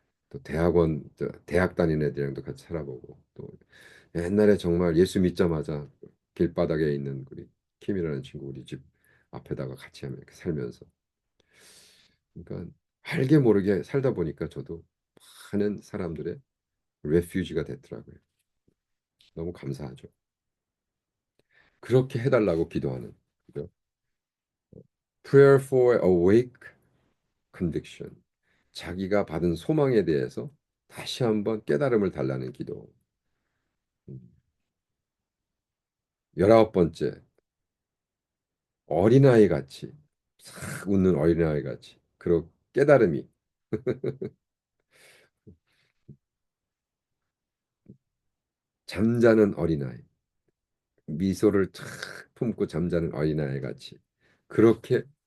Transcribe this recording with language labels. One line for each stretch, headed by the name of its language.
Korean: 또 대학원 대학 다니는 애들이랑도 같이 살아보고 또 옛날에 정말 예수 믿자마자 길바닥에 있는 우리 킴이라는 친구 우리 집 앞에다가 같이 하면 이렇게 살면서 그러니까 알게 모르게 살다 보니까 저도 많은 사람들의 레퓨지가 됐더라고요. 너무 감사하죠. 그렇게 해달라고 기도하는 그죠?
English: Prayer for awake conviction.
Korean: 자기가 받은 소망에 대해서 다시 한번 깨달음을 달라는 기도. 음. 19번째, 어린아이 같이 싹 웃는 어린아이 같이 그리고 깨달음이 잠자는 어린아이 미소를 탁 품고 잠자는 어린아이 같이 그렇게